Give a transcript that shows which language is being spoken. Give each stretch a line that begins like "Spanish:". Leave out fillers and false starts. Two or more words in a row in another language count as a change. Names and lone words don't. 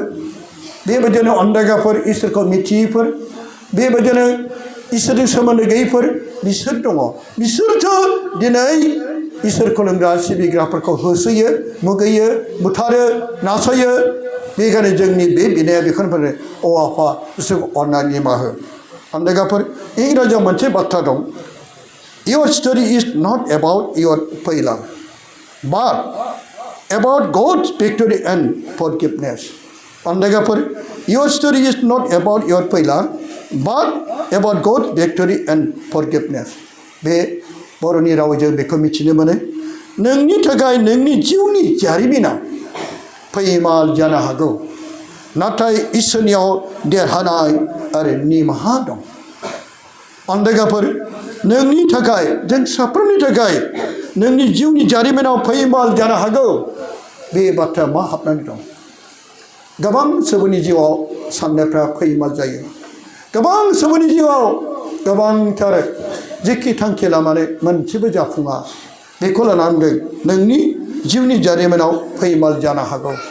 Bodo: बेबायदिनो अन्दागाफोर इसोरखौ मिथियैफोर बेबायदिनो इसोरजों सोमोन्दो गैयैफोर बिसोर दङ बिसोरसो दिनै इसोर खुलुमग्रा सिबिग्राफोरखौ होसोयो मुगैयो बुथारो नासयो बेखायनो जोंनि बे बिनाया बेखौनो फोरमायो अ आफा बिसोरखौ अननानै निमाहा हो अन्दागाफोर इंराजियाव मोनसे बाथ्रा दं
English: Your story is not about your failure but about God's victory and forgiveness. Andagaphar, your story is not about your failure, but about God's victory and forgiveness.
Bodo: बे बर'नि रावजों बेखौ मिथिनो मोनो नोंनि थाखाय नोंनि जिउनि जारिमिना फैमाल जानो हागौ नाथाय इसोरनियाव देरहानाय आरो निमाहा दं। अन्दागाफोर नोंनि थाखाय जों साफ्रोमनि थाखाय नोंनि जिउनि जारिमिनाव फैमाल जानो हागौ बे बाथ्राया मा हाबनानै दं गोबां सुबुंनि जिउआव साननायफ्रा फैमाल जायो गोबां सुबुंनि जिउआव गोबांथार जेखि थांखि लानानै मोनसेबो जाफुङा बेखौ लानानै नोंनि जिउनि जारिमिनाव फैमाल जानो हागौ